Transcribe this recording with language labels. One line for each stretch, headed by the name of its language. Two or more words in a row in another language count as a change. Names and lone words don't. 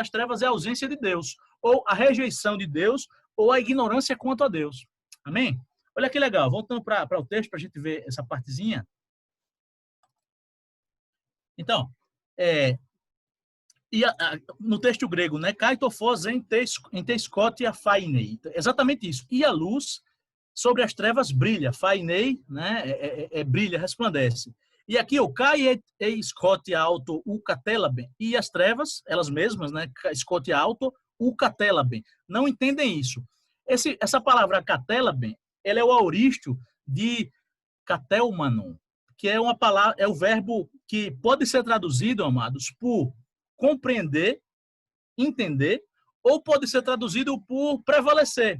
Portuguese: As trevas é a ausência de Deus, ou a rejeição de Deus, ou a ignorância quanto a Deus. Amém? Olha que legal. Voltando para o texto, para a gente ver essa partezinha. Então, no texto grego, né?
Greek: Καὶ τὸ φῶς ἐν τῇ σκοτίᾳ φαίνει.
Portuguese: Exatamente isso. E a luz sobre as trevas brilha. Fainei, né? Brilha, resplandece. E aqui o
Greek: καὶ σκοτία αὐτὸ οὐ κατέλαβεν.
Portuguese: E as trevas, elas mesmas, né?
Greek: Σκοτία αὐτὸ οὐ κατέλαβεν.
Portuguese: Não entendem isso. Essa palavra katelaben, ela é o auristio de katelmanon, que é uma palavra, é o verbo que pode ser traduzido, amados, por compreender, entender, ou pode ser traduzido por prevalecer.